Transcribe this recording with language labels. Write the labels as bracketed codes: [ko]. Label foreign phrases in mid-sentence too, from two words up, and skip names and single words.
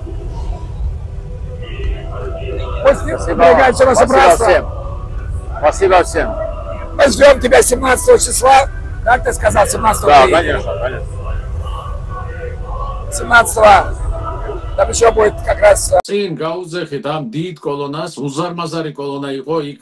[ru] Спасибо. Спасибо всем. Спасибо всем. Мы ждем тебя 17 числа. Как ты сказал, 17 Да, конечно, конечно. 17-го. Там еще будет как раз... [ka] წინ გაუძეხით ამ დიდ კოლონას, უზარმაზარი კოლონა იყო იქ